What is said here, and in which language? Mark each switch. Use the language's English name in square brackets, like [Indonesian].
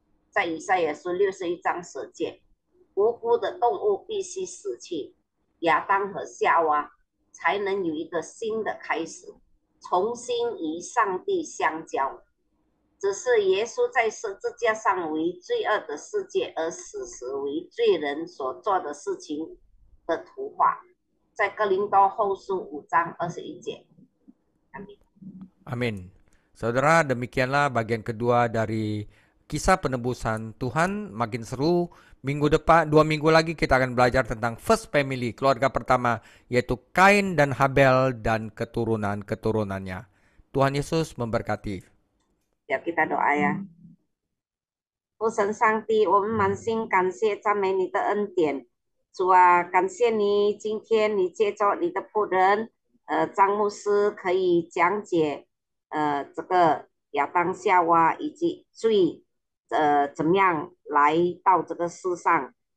[Chinese] 在以赛亚书61章10节，无辜的动物必须死去，亚当和夏娃才能有一个新的开始，重新与上帝相交。只是耶稣在十字架上为罪恶的世界而死时为罪人所做的事情的图画，在哥林多后书5章21节。 [Indonesian] Amin. Amin. Saudara, demikianlah bagian kedua dari kisah penebusan Tuhan. Makin seru. Minggu depan, 2 minggu lagi kita akan belajar tentang [English] first family, [Indonesian] keluarga pertama, yaitu Kain dan Habel dan keturunan-keturunannya. Tuhan Yesus memberkati. Ya, kita doa ya。 [Chinese] 父神上帝，我们满心感谢赞美你的恩典。主啊，感谢你今天你借着你的仆人张牧师可以讲解这个亚当夏娃以及罪怎么样来到这个世上。